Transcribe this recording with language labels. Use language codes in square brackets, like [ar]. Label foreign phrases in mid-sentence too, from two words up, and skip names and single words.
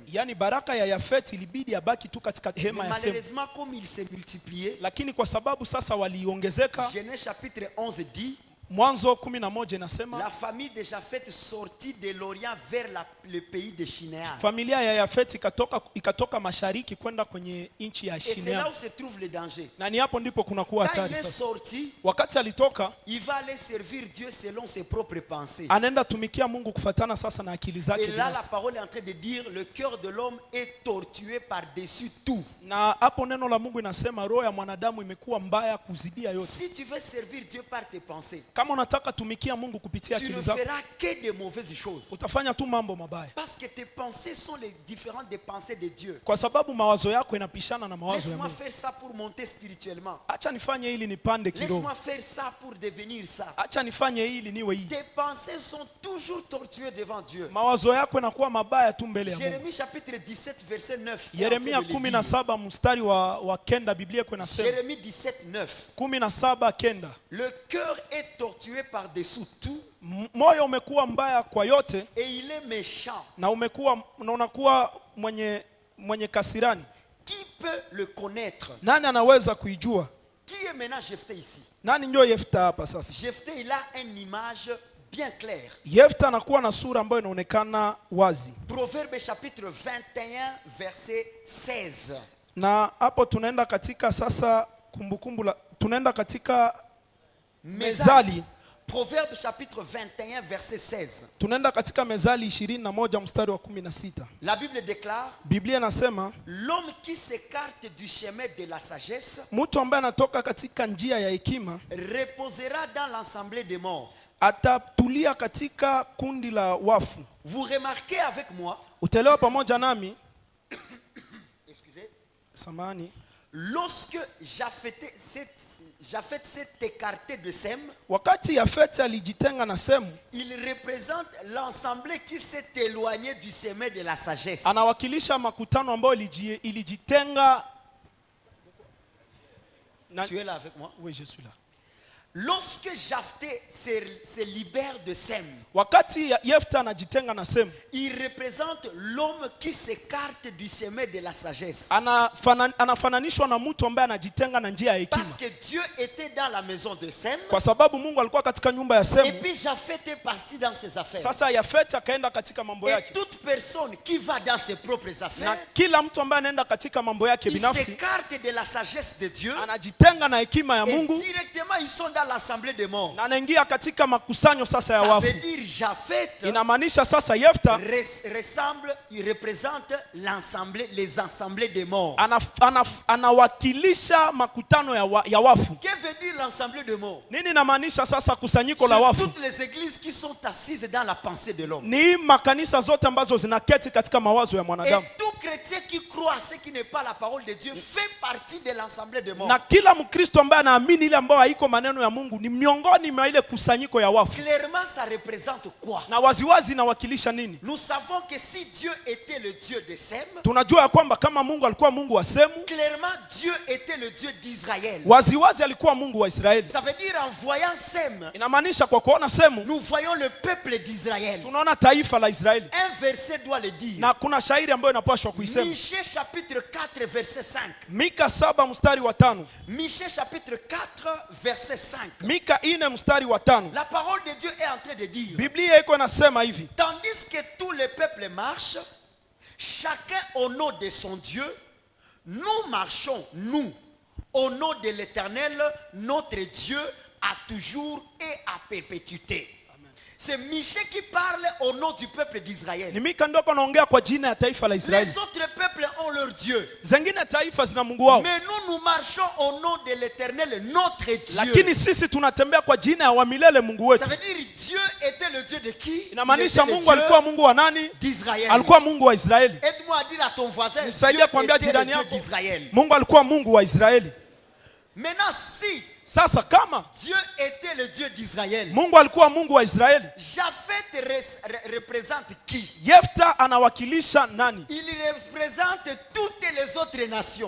[sw] Yaani baraka ya Yafeti ilibidi abaki tu katika [fr] Mais [sw] hema ya Semu. [fr] malheureusement, comme il s'est multiplié, [sw] Lakini kwa sababu sasa waliongezeka, [fr] Genèse chapitre 11 dit, [sw] Mwanzo 11 inasema [fr] la famille de Japheth sortit de l'Orient vers le pays de Shinéar. [sw] familia ya Yafeti ikatoka mashariki kwenda kwenye nchi ya [fr] Et c'est là [sw] Shinear. [fr] où se trouve le danger. [sw] Na ni hapo ndipo kunakuwa [fr] Quand il [sw] hatari [fr] est [sw] sasa. [fr] sorti, [sw] Wakati alitoka, [fr] il va aller servir Dieu selon ses propres pensées. [sw] anaenda tumikia Mungu kufatana sasa na akili zake [fr] Et là, la [sw] binafsi. [fr] parole est en train de dire, le cœur de l'homme est tortué par-dessus tout. [sw] Na hapo neno la Mungu inasema roho ya mwanadamu imekuwa mbaya kuzidia yote. [fr] Si tu veux servir Dieu par tes pensées, [sw] Kama unataka tumikia Mungu kupitia [fr] tu ne [sw] akili zako, [fr] feras que de mauvaises choses. [sw] utafanya tu mambo mabaya. [fr] Parce que tes pensées sont les différentes des pensées de Dieu. [sw] Kwa sababu mawazo yako inapishana na mawazo ya [fr] Laisse-moi [sw] Mungu. [fr] faire ça pour monter spirituellement. [sw] Acha nifanye hili nipande kiroho. [fr] Laisse-moi faire ça pour devenir ça. [sw] Acha nifanye hili niwe hii. [fr] Tes pensées sont toujours tortuées devant Dieu. [sw] Mawazo yako yanakuwa mabaya tu mbele ya Mungu. [fr] Jérémie chapitre 17 verset 9. [sw] Yeremia 17 mstari wa kenda, Biblia iko inasema [fr] Jérémie 17 9. [sw] 17 kenda, [fr] Le cœur est tortué par-dessous tout [sw] moyo umekuwa mbaya kwa yote [fr] et il est méchant. [sw] na unakuwa mwenye kasirani. [fr] Qui peut le connaître? [sw] Nani anaweza kuijua? [fr] Qui est maintenant Jephthé ici? [sw] Nani ndio Yefta hapa sasa? [fr] Jephthé, il a une image bien claire. [sw] Yefta anakuwa na sura ambayo inaonekana wazi. [fr] Proverbe chapitre 21 verset 16. [sw] Na hapo tunaenda katika sasa tunaenda katika Mezali. [fr] Proverbe chapitre 21 verset 16. [sw] Tunaenda katika Mezali 21 mstari wa 16. [fr] La Bible déclare, [sw] Biblia inasema [fr] l'homme qui s'écarte du chemin de la sagesse [sw] mtu ambaye anatoka katika njia ya hekima [fr] reposera dans l'assemblée des morts. [sw] atatulia katika kundi la wafu. [fr] Vous remarquez avec moi, [sw] Utaelewa pamoja nami, [fr] excusez, [sw] samani, [fr] lorsque Japheth s'est écarté de Sem, [sw] wakati Yafeti alijitenga na Semu, [fr] il représente l'assemblée qui s'est éloignée du chemin de la sagesse. [sw] anawakilisha makutano ambayo ilijitenga na... [fr] Tu es là avec moi? Oui, je suis là. Lorsque Japheth se libère de Sem, [sw] Wakati Yefta anajitenga na Semu, [fr] il représente l'homme qui s'écarte du chemin de la sagesse. [sw] anafananishwa na mtu ambaye anajitenga na njia ya hekima. [fr] Parce que Dieu était dans la maison de Sem, [sw] Kwa sababu Mungu alikuwa katika nyumba ya [fr] et [sw] Semu. [fr] puis Japheth est parti dans ses affaires. [sw] Sasa Yafeti akaenda katika mambo [fr] Et [sw] yake. [fr] toute personne qui va dans ses propres [sw] Na [fr] affaires, [sw] kila mtu ambaye anaenda katika mambo yake [fr] il [sw] binafsi [fr] s'écarte de la sagesse de Dieu, [sw] anajitenga na hekima ya [fr] et [sw] Mungu [fr] directement ils sont dans l'assemblée des morts. [sw] na anaingia katika makusanyo sasa ya [fr] Ça [sw] wafu. [fr] veut dire Japheth [sw] Inamaanisha sasa Yefta [fr] il représente l'assemblée, les assemblées des morts. [sw] anawakilisha makutano ya wafu. [fr] Que veut dire l'assemblée des morts? [sw] Nini inamaanisha sasa kusanyiko la [fr] C'est [sw] wafu? [fr] toutes les églises qui sont assises dans la pensée de l'homme. [sw] Ni makanisa zote ambazo zinaketi katika mawazo ya [fr] Et [sw] mwanadamu. [fr] tout chrétien chrétien qui croit à ce qui n'est pas la parole de Dieu fait partie de l'assemblée de morts. [sw] Na kila Mkristo ambaye anaamini ile ambayo haiko maneno ya Mungu ni miongoni mwa ile kusanyiko ya wafu. [fr] Clairement, ça représente quoi? [sw] Na waziwazi inawakilisha nini? [fr] Nous savons que si Dieu était le Dieu de Sem, [sw] Tunajua ya kwamba kama Mungu alikuwa Mungu wa Semu, [fr] clairement Dieu était le Dieu d'Israël. [sw] waziwazi alikuwa Mungu wa Israeli. [fr] Ça veut dire en voyant Sem, [sw] Inamaanisha kwa kuona Semu [fr] nous voyons le peuple d'Israël. [sw] tunaona taifa la Israeli. [fr] Un verset doit le dire. [sw] Na kuna shairi ambayo inapaswa kuisema. [fr] Michée chapitre 4 verset 5. [sw] Mika 7 mstari wa 5. [fr] Michée chapitre 4 verset 5. [sw] Mika 4 mstari wa 5. [fr] La parole de Dieu est en train de dire, [sw] Biblia iko inasema hivi: [fr] tandis que tous les peuples marchent, chacun au nom de son Dieu, nous marchons, nous, au nom de l'Éternel, notre Dieu, à toujours et à perpétuité. C'est Michée qui parle au nom du peuple d'Israël. [sw] Ni Mika ndoko naongea kwa jina ya taifa la Israeli. [fr] Les autres peuples ont leur Dieu. [sw] Zengine taifa zina Mungu wao. [fr] Mais nous marchons au nom de l'Éternel, notre Dieu. [sw] Lakini sisi tunatembea kwa jina ya wa milele Mungu wetu. [fr] Ça veut dire Dieu était le Dieu de qui? [sw] Inamaanisha Mungu alikuwa Mungu wa nani? [fr] D'Israël. [sw] Alikuwa Mungu wa Israeli. [fr] Aide-moi à dire à ton voisin, Dieu [sw] Nisaidie kuambia [fr] était le [sw] jirani [fr] Dieu [sw] yako, [fr] d'Israël. [sw] Mungu alikuwa Mungu wa Israeli. [fr] Maintenant, si [sw] Sasa kama [fr] Dieu était le Dieu d'Israël, [sw] Mungu alikuwa Mungu wa Israeli, [fr] Japhet représente qui? [sw] Yefta anawakilisha nani? [fr] Il représente toutes les autres nations.